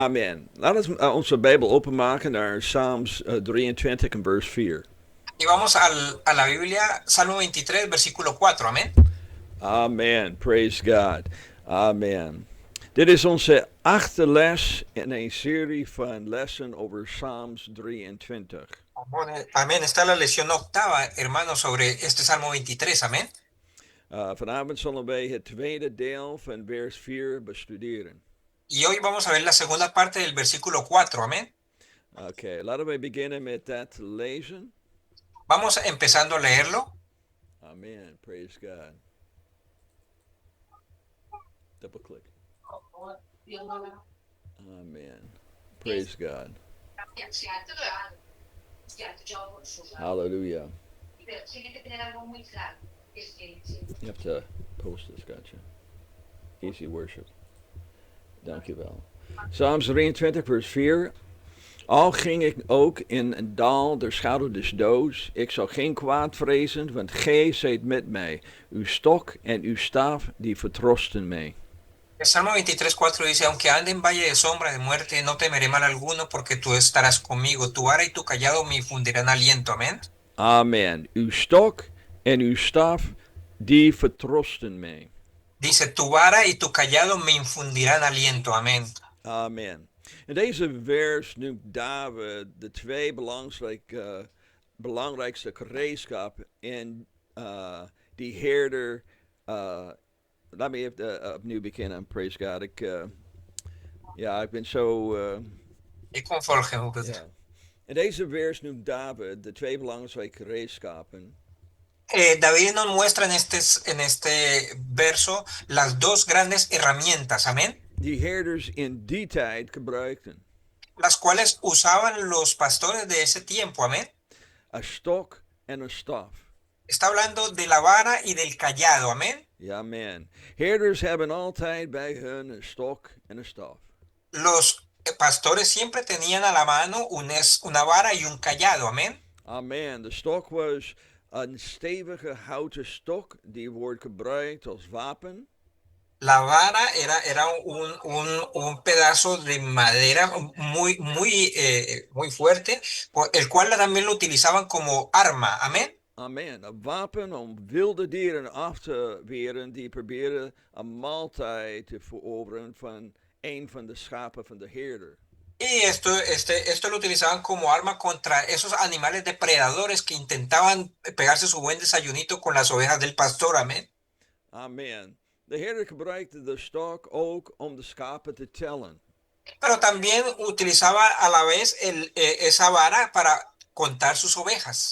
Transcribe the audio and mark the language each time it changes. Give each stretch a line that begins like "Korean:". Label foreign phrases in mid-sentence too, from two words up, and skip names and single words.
Dutch: Amen. Laten we onze Bijbel openmaken naar Psalms 23 en vers 4.
Spanish: Y vamos a la Biblia, Salmo 23, versículo 4, amén.
English: Amen. Praise God. Amen.
Dutch: Dit is onze 8e les in een serie van lessen over Psalms 23.
Spanish: Amén, está la lección octava, hermano, sobre este Salmo 23, amén.
Dutch: Vanavond zullen wij het tweede deel van vers 4 bestuderen.
Spanish: Y hoy vamos a ver la segunda parte del versículo 4, amén.
Dutch: Oké, laten we beginnen met dat te lezen.
Spanish: Vamos empezando a leerlo.
English: Amen. Praise God. Double click. Amen. Praise God. Hallelujah. You have to post this, gotcha. Easy worship.
Dutch: Dankjewel. Psalms 23 vers 4. Al ging ik ook in een dal der schaduw des doods, ik zal geen kwaad vrezen, want gij zijt met mij. Uw stok en uw staf, die vertrosten mij.
Spanish: El Salmo 23, 4 dice, aunque ande en valle de sombra de muerte, no temeré mal alguno, porque tú estarás conmigo. Tu vara y tu callado me infundirán aliento, amén.
Dutch: Amen. Uw stok en uw staf, die vertrosten mij.
Spanish: Dice, tu vara y tu callado me infundirán aliento, amén.
Dutch: Amen. In deze vers noemt David de twee belangrijkste gereedschap in die herder. Laat me even opnieuw beginnen,
English: praise God.
Dutch: Ik ben zo... Ik kom volgen hoe het. Ja. In deze vers noemt David de twee belangrijke gereedschappen.
Spanish: David nos muestra en este verso las dos grandes herramientas, amén,
Dutch: Die herders in die tijd gebruikten.
Spanish: las cuales usaban los pastores de ese tiempo, amén.
Dutch: A stok en a staf.
Spanish: Está hablando de la vara y del callado, amén.
Dutch: Ja, amen. Herders hebben altijd bij hun een stok en een staf.
Spanish: Los pastores siempre tenían a la mano una vara y un callado, amén.
Dutch: Amen. De stok was een stevige houten stok die wordt gebruikt als wapen.
Spanish: La vara era un pedazo de madera muy fuerte, el cual también lo utilizaban como arma, amén.
Dutch: Amen. Een wapen om wilde dieren af te weren die proberen een maaltijd te veroveren van een van de schapen van de herder.
Spanish: Y esto lo utilizaban como arma contra esos animales depredadores que intentaban pegarse su buen desayunito con las ovejas del pastor, amén.
Dutch: Amen. De herder gebruikte de stok ook om de schapen te tellen.
Spanish: Pero también utilizaba a la vez esa vara para contar sus ovejas.